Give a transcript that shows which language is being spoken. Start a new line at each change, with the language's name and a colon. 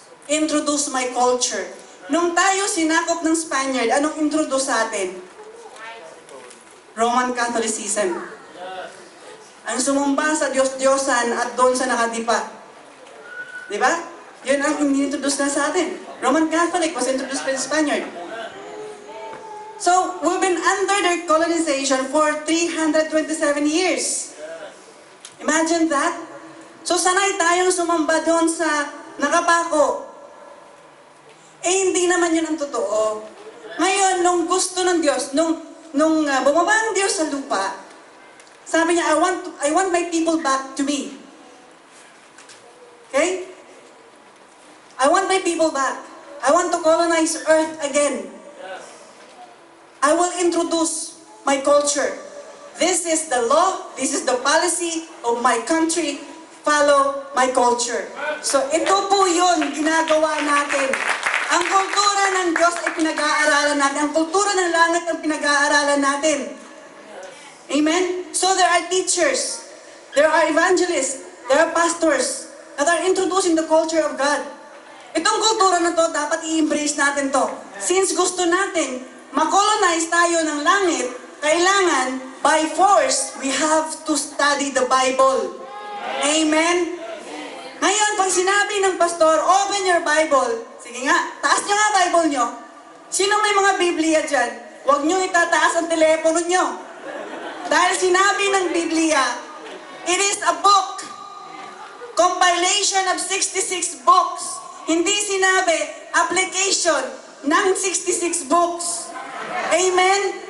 English: Introduce my culture.
Filipino: Nung tayo sinakop ng Spaniard, anong introduce sa atin? Roman Catholicism. Ang sumumba sa Diyos-Diyosan at doon sa nakadipa. Diba? Yun ang introduce na sa atin.
English: Roman Catholic was introduced by the Spaniard. So, we've been under their colonization for 327 years. Imagine that.
Filipino: So, sanay tayong sumamba doon sa nakapako. Hindi naman yun ang totoo. Ngayon, nung gusto ng Diyos, nung bumaba ang Diyos sa lupa, sabi niya,
English: I want my people back to me. Okay? I want my people back. I want to colonize earth again. I will introduce my culture. This is the law, this is the policy of my country. Follow my culture.
Filipino: So ito po yun, ginagawa natin. Ang kultura ng Diyos ay pinag-aaralan natin. Ang kultura ng langit ang pinag-aaralan natin. Amen?
English: So there are teachers, there are evangelists, there are pastors that are introducing the culture of God.
Filipino: Itong kultura na to, dapat i-embrace natin to. Since gusto natin makolonize tayo ng langit, kailangan,
English: by force, we have to study the Bible.
Filipino: Amen? Ngayon, pag sinabi ng pastor,
English: open your Bible,
Filipino: sige nga, taas nyo nga Bible nyo. Sino may mga Biblia dyan? Huwag nyo itataas ang telepono nyo. Dahil sinabi ng Biblia,
English: it is a book, compilation of 66 books.
Filipino: Hindi sinabi, application ng 66 books. Amen?